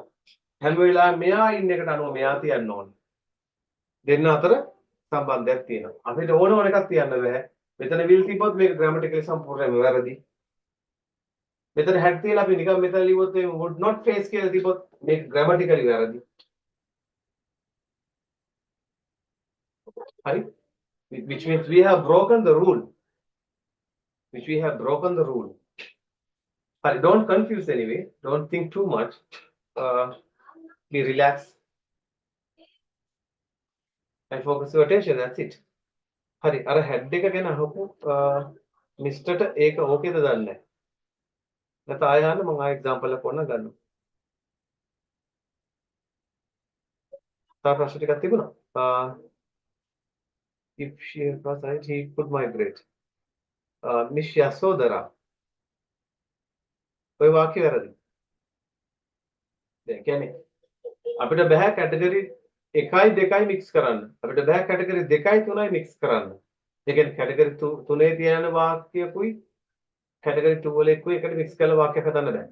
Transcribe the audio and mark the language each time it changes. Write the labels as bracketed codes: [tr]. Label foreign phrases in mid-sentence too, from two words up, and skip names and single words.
[si] හැම වෙලාවෙම මෙයා ඉන්න එකට අනුව මෙයා තියන්න ඕනේ. දෙන්න අතර සම්බන්ධයක් තියෙනවා. අපිට ඕන එකක් තියන්න බෑ. මෙතන will තිබ්බොත් මේක grammatically සම්පූර්ණයෙන්ම වැරදි. මෙතන had තියලා අපි නිකන් මෙතන ලිව්වොත් මේ [en] would not face [si] කියලා තිබ්බොත් මේක grammatically වැරදි. හරි? [en] Which means we have broken the rule. Hurry, don't confuse anyway. Don't think too much. Be relaxed and focus your attention. That's it. Hurry, [si] අර head එක ගැන අහපු මිස්ටර්ට ඒක ඕකේද දන්නේ නැහැ. නැත්නම් ආයෙ අහන්න මම ආයෙ example එකක් ඕන ගන්නවා. තා ප්‍රශ්න ටිකක් තිබුණා. [en] If she was right, he could migrate. Miss Yasodhara. [si] ඔය වාක්‍ය වැරදි. දැන් කියන්නේ අපිට බෑ කැටගරි 1යි 2යි මික්ස් කරන්න. අපිට බෑ කැටගරි 2යි 3යි මික්ස් කරන්න. ඒ කියන්නේ කැටගරි 3 තියෙන වාක්‍යකුයි කැටගරි 2 වල එක්කුයි එකට මික්ස් කරලා වාක්‍යයක් හදන්න බෑ.